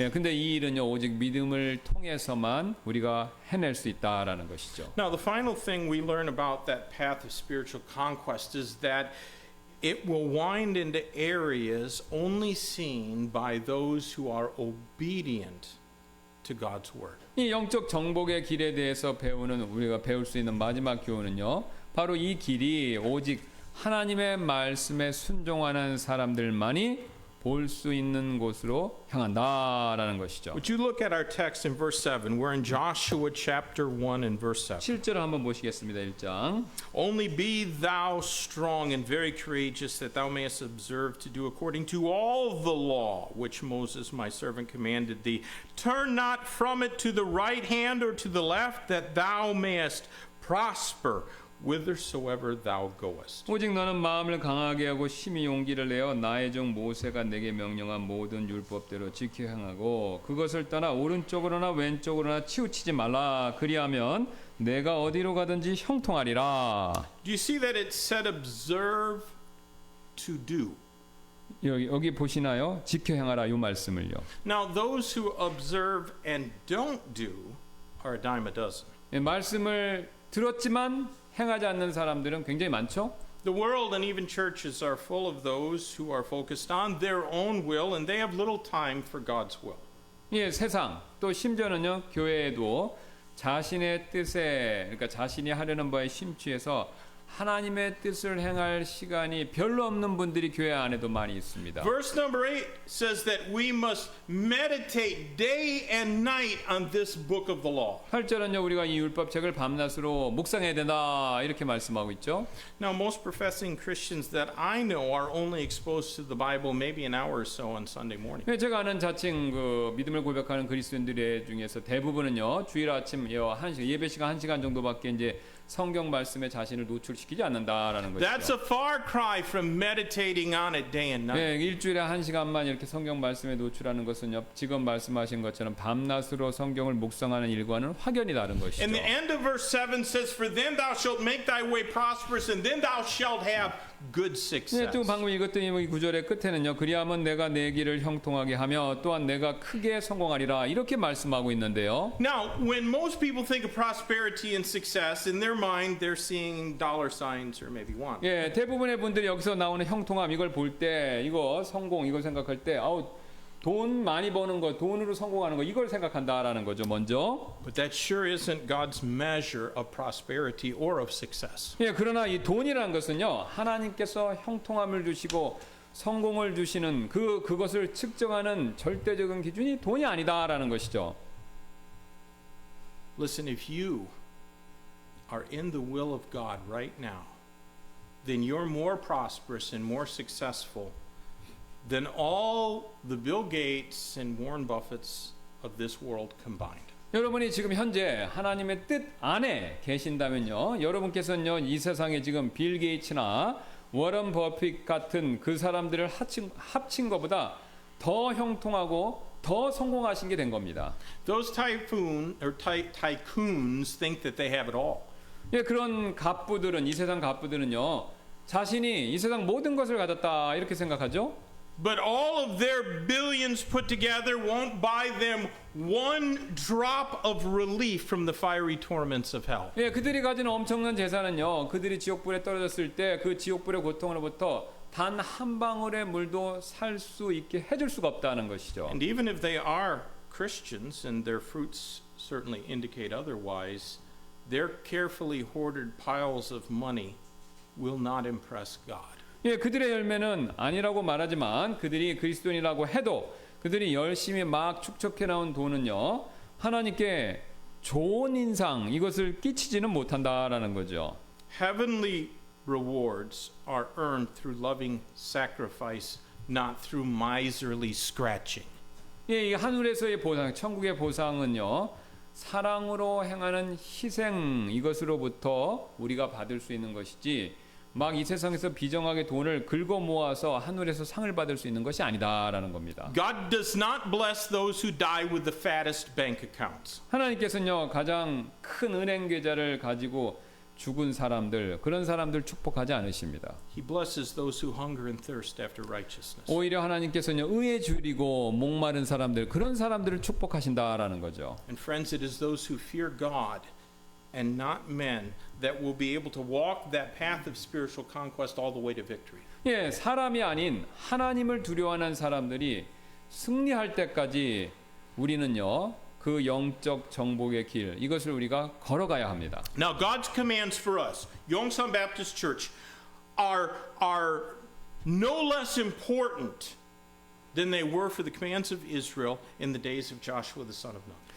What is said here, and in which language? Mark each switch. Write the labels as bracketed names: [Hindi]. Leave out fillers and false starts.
[Korean] 예, 근데 이 일은요 오직 믿음을 통해서만 우리가 해낼 수 있다라는 것이죠. [English] Now, the final thing we learn about that path of spiritual conquest is that it will wind into areas only seen by those who are obedient to God's word. [Korean] 이 영적 정복의 길에 대해서 배우는 우리가 배울 수 있는 마지막 교훈은요. 바로 이 길이 오직 하나님의 말씀에 순종하는 사람들만이 볼 수 있는 곳으로 향한다라는 것이죠. [English] Would you look at our text in verse 7? We're in Joshua chapter 1 and verse 7. [Korean] 7절을 한번 보시겠습니다. 1장. [English] Only be thou strong and very courageous, that thou mayest observe to do according to all the law which Moses my servant commanded thee. Turn not from it to the right hand or to the left, that thou mayest prosper whithersoever thou goest. [Korean] 오직 너는 마음을 강하게 하고 심히 용기를 내어 나의 종 모세가 내게 명령한 모든 율법대로 지켜 행하고 그것을 떠나 오른쪽으로나 왼쪽으로나 치우치지 말라. 그리하면 내가 어디로 가든지 형통하리라. [English] Do you see that it said observe to do? [Korean] 여기 보시나요? 지켜 행하라 이 말씀을요. [English] Now those who observe and don't do are a dime a dozen. [Korean] 말씀을 들었지만 행하지 않는 사람들은 굉장히 많죠. [English] The world and even churches are full of those who are focused on their own will and they have little time for God's will. [Korean] 예, 세상 또 심지어는요 교회에도 자신의 뜻에 그러니까 자신이 하려는 바에 심취해서 하나님의 뜻을 행할 시간이 별로 없는 분들이 교회 안에도 많이 있습니다. [English] Verse number 8 says that we must meditate day and night on this book of the law. [Korean] 8절은요 우리가 이 율법책을 밤낮으로 묵상해야 된다 이렇게 말씀하고 있죠. [English] Now most professing Christians that I know are only exposed to the Bible maybe an hour or so on Sunday morning. [Korean] 제가 아는 자칭 그 믿음을 고백하는 그리스도인들의 중에서 대부분은요 주일 아침 예배 시간 1시간 정도밖에 이제 성경 말씀에 자신을 노출시키지 않는다라는 것이죠. [English] That's a far cry from meditating on it day and night. [Korean] 네, 일주일에 1시간만 이렇게 성경 말씀에 노출하는 것은요. 지금 말씀하신 것처럼 밤낮으로 성경을 묵상하는 일과는 확연히 다른 것이죠. [English] And the end of verse 7 says, For then thou shalt make thy way prosperous, and then thou shalt have good success. [Korean] 네, 또 방금 읽었던 이 구절의 끝에는요. 그리하면 내가 내 길을 형통하게 하며 또한 내가 크게 성공하리라 이렇게 말씀하고 있는데요. [English] Now, when most people think of prosperity and success, in their mind they're seeing dollar signs or maybe one. [Korean] 예, 대부분의 분들이 여기서 나오는 형통함 이걸 볼 때 이거 성공 이걸 생각할 때 돈 많이 버는 거, 돈으로 성공하는 거 이걸 생각한다라는 거죠. 먼저. [English] But that sure isn't God's measure of prosperity or of success. [Korean] 예, 그러나 이 돈이라는 것은요. 하나님께서 형통함을 주시고 성공을 주시는 그것을 측정하는 절대적인 기준이 돈이 아니다라는 것이죠. [English] Listen, if you are in the will of God right now, then you're more prosperous and more successful than all the Bill Gates and Warren Buffetts of this world combined. [Korean] 여러분이 지금 현재 하나님의 뜻 안에 계신다면요. 여러분께서는요. 이 세상에 지금 빌 게이츠나 워런 버핏 같은 그 사람들을 합친 것보다 더 형통하고 더 성공하신 게 된 겁니다. [English] Those tycoons think that they have it all. [Korean] 예, 그런 갑부들은 이 세상 갑부들은요. 자신이 이 세상 모든 것을 가졌다 이렇게 생각하죠. [English] But all of their billions put together won't buy them one drop of relief from the fiery torments of hell. [Korean] 예, 그들이 가진 엄청난 재산은요. 그들이 지옥불에 떨어졌을 때 그 지옥불의 고통으로부터 단 한 방울의 물도 살 수 있게 해줄 수가 없다는 것이죠. [English] And even if they are Christians, and their fruits certainly indicate otherwise, their carefully hoarded piles of money will not impress God. [Korean] 예, 그들의 열매는 아니라고 말하지만 그들이 그리스도인이라고 해도 그들이 열심히 막 축적해 나온 돈은요. 하나님께 좋은 인상 이것을 끼치지는 못한다라는 거죠. [English] Heavenly rewards are earned through loving sacrifice, not through miserly scratching. [Korean] 예, 이 하늘에서의 보상, 천국의 보상은요. 사랑으로 행하는 희생 이것으로부터 우리가 받을 수 있는 것이지 막 이 세상에서 비정하게 돈을 긁어 모아서 하늘에서 상을 받을 수 있는 것이 아니다라는 겁니다. [English] God does not bless those who die with the fattest bank accounts. [Korean] 하나님께서는요 가장 큰 은행 계좌를 가지고 죽은 사람들 그런 사람들 축복하지 않으십니다. [English] He blesses those who hunger and thirst after righteousness. [Korean] 오히려 하나님께서는요 의에 줄이고 목마른 사람들 그런 사람들을 축복하신다라는 거죠. [English] And friends, it is those who fear God and not men that will be able to walk that path of spiritual conquest all the way to victory. [Korean] 예, 사람이 아닌 하나님을 두려워하는 사람들이 승리할 때까지 우리는요, 그 영적 정복의 길, 이것을 우리가 걸어가야 합니다. [English] Now, God's commands for us, Yongsan Baptist Church, are no less important than they were for the commands of Israel in the days of Joshua the son of Nun.